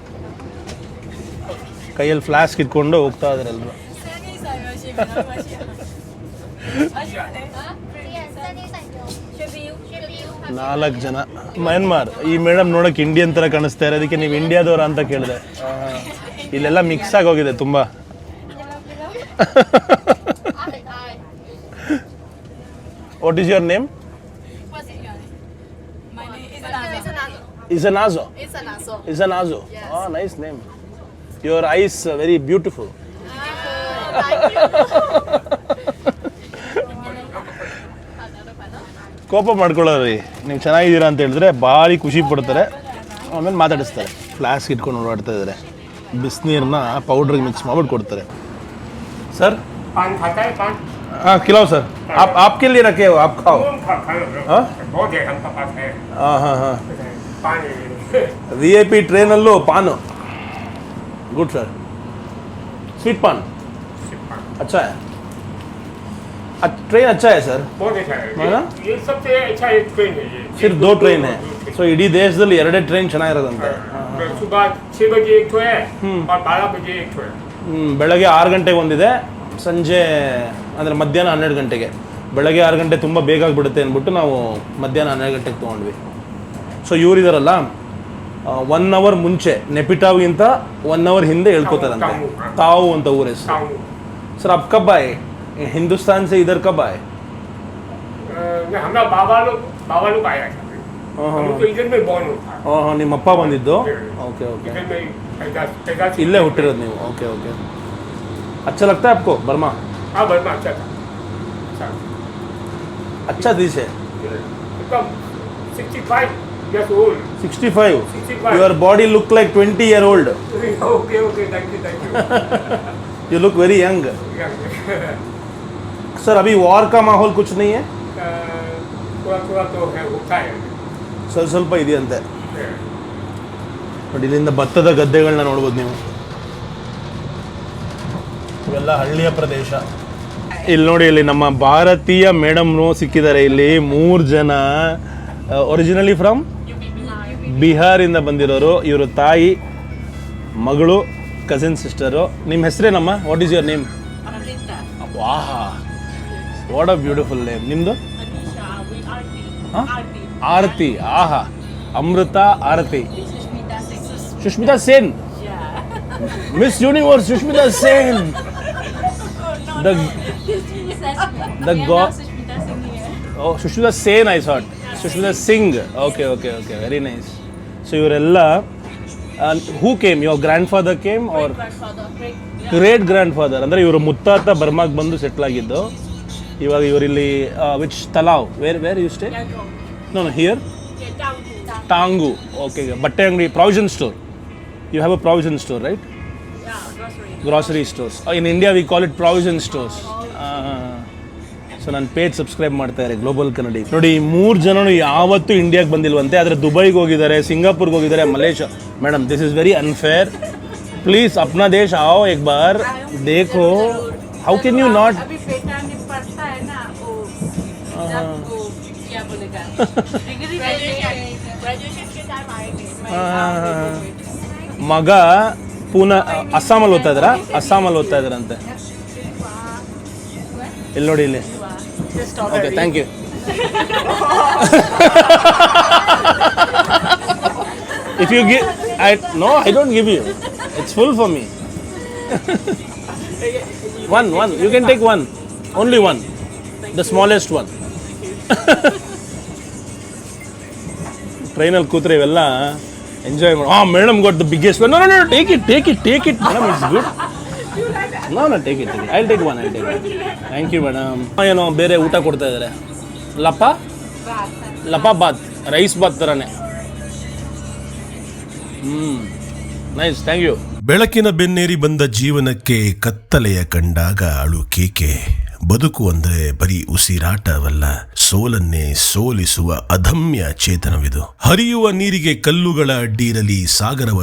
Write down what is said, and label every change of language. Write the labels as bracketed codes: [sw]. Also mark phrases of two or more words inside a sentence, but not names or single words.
[kn] ಕೈಯಲ್ಲಿ ಫ್ಲಾಸ್ಕ್ ಇಟ್ಕೊಂಡು ಹೋಗ್ತಾ ಇದ್ದಾರೆ ಎಲ್ಲರೂ. 4 ಜನ. ಮಯನ್ಮಾರ್. ಈ ಮೇಡಮ್ ನೋಡೋಕೆ ಇಂಡಿಯನ್ ಥರ ಕಾಣಿಸ್ತಾ ಇರೋ, ಅದಕ್ಕೆ ನೀವು ಇಂಡಿಯಾದವರ ಅಂತ ಕೇಳಿದೆ. ಇಲ್ಲೆಲ್ಲ ಮಿಕ್ಸ್ ಆಗೋಗಿದೆ ತುಂಬ. [en] what is your name? Isanazo. Oh, nice name. Your eyes are very beautiful. [kn] ಕೋಪ ಮಾಡ್ಕೊಳ್ಳೋರಿ. ನೀವು ಚೆನ್ನಾಗಿದ್ದೀರಾ ಅಂತ ಹೇಳಿದ್ರೆ ಭಾರಿ ಖುಷಿ ಪಡ್ತಾರೆ, ಆಮೇಲೆ ಮಾತಾಡಿಸ್ತಾರೆ. ಫ್ಲಾಸ್ಕ್ ಇಟ್ಕೊಂಡು ಓಡಾಡ್ತಾ ಇದ್ದಾರೆ. ಬಿಸಿನೀರನ್ನ ಪೌಡ್ರಿಗೆ ಮಿಕ್ಸ್ ಮಾಡ್ಬಿಟ್ಟು ಕೊಡ್ತಾರೆ. ಸರ್ [hi] पान खाता है पान? हाँ खिलाओ सर. आप आपके लिए रखे हो, आप खाओ. हाँ बहुत है हमका पास है हाँ हाँ हाँ. पान [kn] VIP ಟ್ರೈನಲ್ಲೂ ಪಾನು ಗುಡ್ ಸರ್ [hi] स्वीट पान अच्छा है ट्रेन अच्छा है सर बहुत अच्छा है ना? है ये सबसे अच्छा एक ट्रेन है ये सिर्फ 2 ट्रेन है [kn] ಸೊ ಇಡೀ ದೇಶದಲ್ಲಿ 2 ಟ್ರೈನ್ ಚೆನ್ನಾಗಿರೋದಂತೆ [hi] सुबह 6 बजे एक ठो है और 12 बजे एक ठो है [kn] ಬೆಳಗ್ಗೆ 6 ಗಂಟೆಗೆ ಒಂದಿದೆ ಸಂಜೆ ಅಂದರೆ ಮಧ್ಯಾಹ್ನ 12 ಗಂಟೆಗೆ ಬೆಳಗ್ಗೆ 6 ಗಂಟೆ ತುಂಬ ಬೇಗ ಆಗಿಬಿಡುತ್ತೆ ಅಂದ್ಬಿಟ್ಟು ನಾವು ಮಧ್ಯಾಹ್ನ 12 ಗಂಟೆಗೆ ತೊಗೊಂಡ್ವಿ ಸೊ ಇವರಿದಾರಲ್ಲ 1 ಅವರ್ ಮುಂಚೆ ನೆಪಿಟಾವ್ಗಿಂತ 1 ಅವರ್ ಹಿಂದೆ ಹೇಳ್ಕೊತಾರಂತೆ ತಾವು ಅಂತ ಊರ ಹೆಸರು [hi] शाम सर आप कब आए हिंदुस्तान से इधर कब आए हमारा बाबा लोग आया था हम लोग तो इधर में बॉर्न होता [kn] ಹಾಂ ನಿಮ್ಮ ಅಪ್ಪ ಬಂದಿದ್ದು [en] okay okay [hi] इधर में पैदा [kn] ಇಲ್ಲೇ ಹುಟ್ಟಿರೋದು ನೀವು [en] okay okay [hi] अच्छा लगता है आपको बर्मा हाँ बर्मा अच्छा था अच्छा देश है [en] कब 65 years old 65 your body look like 20-year-old okay thank you you look very young [hi] सर अभी वॉर का माहौल कुछ नहीं है थोड़ा तो है होता है [kn] ಸ್ವಲ್ಪ ಇದೆಯಂತೆ ನೋಡಿ ಇಲ್ಲಿಂದ ಭತ್ತದ ಗದ್ದೆಗಳನ್ನ ನೋಡ್ಬೋದು ನೀವು ಇವೆಲ್ಲ ಹಳ್ಳಿಯ ಪ್ರದೇಶ ಇಲ್ಲಿ ನೋಡಿ ಇಲ್ಲಿ ನಮ್ಮ ಭಾರತೀಯ ಮೇಡಮ್ನು ಸಿಕ್ಕಿದ್ದಾರೆ ಇಲ್ಲಿ 3 ಜನ [en] originally from [kn] ಬಿಹಾರಿಂದ ಬಂದಿರೋರು ಇವರು ತಾಯಿ ಮಗಳು [en] cousin sister [kn] ನಿಮ್ಮ ಹೆಸರೇನಮ್ಮ [en] what is your name [kn] ವಾಹ್ [en] what a beautiful name [kn] ನಿಮ್ಮದು [en] ಆರತಿ ಆಹಾ ಅಮೃತ ಆರತಿ ಸುಷ್ಮಿತಾ ಸೇನ್ ಮಿಸ್ ಯೂನಿವರ್ಸ್ ಸುಷ್ಮಿತಾ ಸೇನ್ the god oh Sushmita Sen I thought Sushmita Singh okay very nice so ಇವರೆಲ್ಲ who came your grandfather came or great grandfather [kn] ಅಂದ್ರೆ ಇವರು ಮುತ್ತಾತ ಬರ್ಮಾಗೆ ಬಂದು ಸೆಟ್ಲ್ ಆಗಿದ್ದು ಇವಾಗ ಇವರಿಲ್ಲಿ [en] which talav where you stay no here Tangu okay [kn] ಬಟ್ಟೆ ಅಂಗಡಿ [en] provision store you have a provision store right grocery stores in India we call it provision stores [kn] ಸೊ ನನ್ನ ಪೇಜ್ ಸಬ್ಸ್ಕ್ರೈಬ್ ಮಾಡ್ತಾ ಇದ್ದಾರೆ ಗ್ಲೋಬಲ್ ಕನ್ನಡಿ ನೋಡಿ ಈ 3 ಜನನು ಯಾವತ್ತೂ ಇಂಡಿಯಾಗೆ ಬಂದಿಲ್ವಂತೆ ಆದರೆ ದುಬೈಗೆ ಹೋಗಿದ್ದಾರೆ ಸಿಂಗಾಪುರ್ಗೆ ಹೋಗಿದ್ದಾರೆ ಮಲೇಷ್ಯಾ ಮೇಡಮ್ [en] this is very unfair please [hi] अपना देश आओ एक बार देखो [en] how can you not अभी बेटा नहीं पढ़ता है ना वो जब वो क्या बोलेगा डिग्री ग्रेजुएशन के टाइम आएंगे [kn] ಮಗ ಪೂನಾ ಅಸ್ಸಾಮಲ್ಲಿ ಓದ್ತಾ ಇದ್ದಾರಂತೆ ಇಲ್ಲಿ ನೋಡಿ ಇಲ್ಲಿ [en] okay thank you if you give I don't give you it's full for me one you can take one only one the smallest one [kn] ಟ್ರೈನಲ್ಲಿ ಕೂತ್ರೆ ಇವೆಲ್ಲ ಎಂಜಾಯ್ ಮಾಡಿ [en] madam got the biggest one no take it madam it's good no take it I take one thank you madam [kn] ಏನೋ ಬೇರೆ ಊಟ ಕೊಡ್ತಾ ಇದ್ದಾರೆ ಲಪ ಬಾತ್ ರೈಸ್ ಬಾತ್ ಥರನೇ [en] nice thank you [kn] ಬೆಳಕಿನ ಬೆನ್ನೇರಿ ಬಂದ ಜೀವನಕ್ಕೆ ಕತ್ತಲೆಯ ಕಂಡಾಗ ಅಳು ಕೇಕೆ ಬದುಕು ಅಂದರೆ ಬರೀ ಉಸಿರಾಟವಲ್ಲ ಸೋಲನ್ನೇ ಸೋಲಿಸುವ ಅದಮ್ಯ ಚೇತನವಿದು ಹರಿಯುವ ನೀರಿಗೆ ಕಲ್ಲುಗಳ ಅಡ್ಡಿ ಇರಲಿ ಸಾಗರವ